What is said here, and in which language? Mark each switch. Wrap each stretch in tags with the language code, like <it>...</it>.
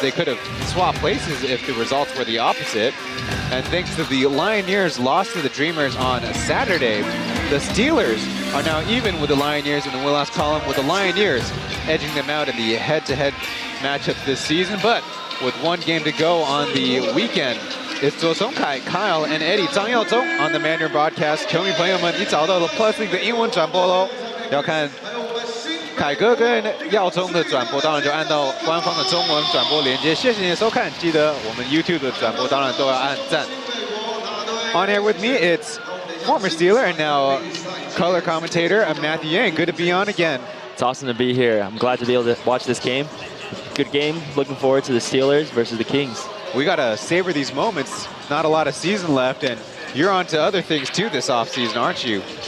<en>They could have swapped places if the results were the opposite. And thanks to the Lioneers' loss to the Dreamers on Saturday, the Steelers are now even with the Lioneers in the win-loss column, with the Lioneers edging them out in the head-to-head matchup this season. But with one game to go on the weekend, It's 左崇凯 Kyle and Eddie 张耀宗 on the Mandarin broadcast。</en> <zh>球迷朋友们，你找到了 Plus League 的英文转播喽。要看凯哥跟耀宗的转播，当然就按到官方的中文转播连接。谢谢你的收看，记得我们 YouTube 的转播当然都要按赞。</zh> <en>On air with me, it's former Steeler and now color commentator Matthew Yang. Good to be on again. It's awesome to be here. I'm glad to be able to watch this game. Good game. Looking forward to the Steelers versus the Kings. We got to savor these moments. Not a lot of season left, and you're on to other things too this offseason, aren't you?</en>